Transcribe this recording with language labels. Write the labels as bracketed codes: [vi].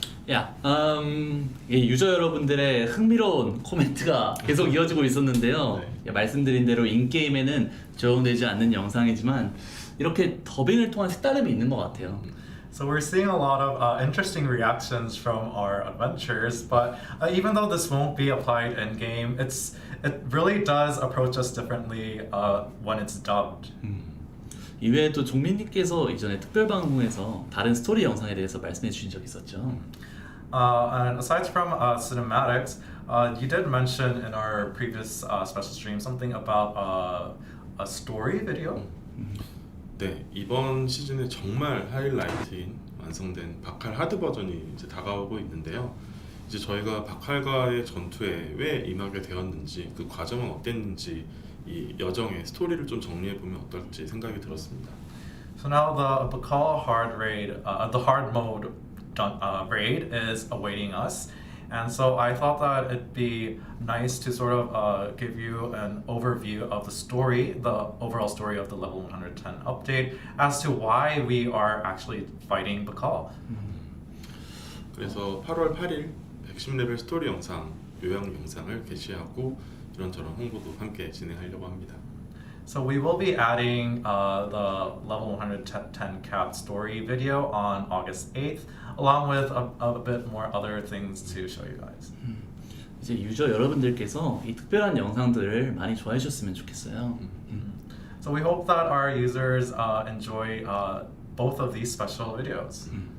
[ko] 야, 유저 여러분들의 흥미로운 코멘트가 계속 이어지고 있었는데요. 네. 말씀드린 대로 인게임에는 적용되지 않는 영상이지만 이렇게 더빙을 통한 색다름이 있는 것 같아요. [en] So we're seeing a lot of interesting reactions from our adventures, but even though this won't be applied in game, it really does approach us differently when it's dubbed. [ko] 이외에도 종민님께서 이전에 특별 방송에서 다른 스토리 영상에 대해서 말씀해 주신 적이 있었죠. [en] And aside from cinematics, you did mention in our previous special stream something about a story video. [ko] 네, 이번 시즌의 정말 하이라이트인 완성된 바칼 하드 버전이 이제 다가오고 있는데요. 이제 저희가 바칼과의 전투에 왜 임하게 되었는지, 그 과정은 어땠는지, 이 여정의 스토리를 좀 정리해 보면 어떨지 생각이 들었습니다. [en] So now the Bakal hard raid, the hard mode raid is awaiting us. And so I thought that it'd be nice to sort of give you an overview of the story, the overall story of the level 110 update, as to why we are actually fighting Bakal. [ko] 그래서 8월 8일 110레벨 스토리 영상, 요약 영상을 게시하고 이런저런 홍보도 함께 진행하려고 합니다. [en] So we will be adding the level 110 cap story video on August 8th, along with a bit more other things to show you guys. [ko] 이제 유저 여러분들께서 이 특별한 영상들을 많이 좋아해 주셨으면 좋겠어요. [en] So we hope that our users enjoy both of these special videos.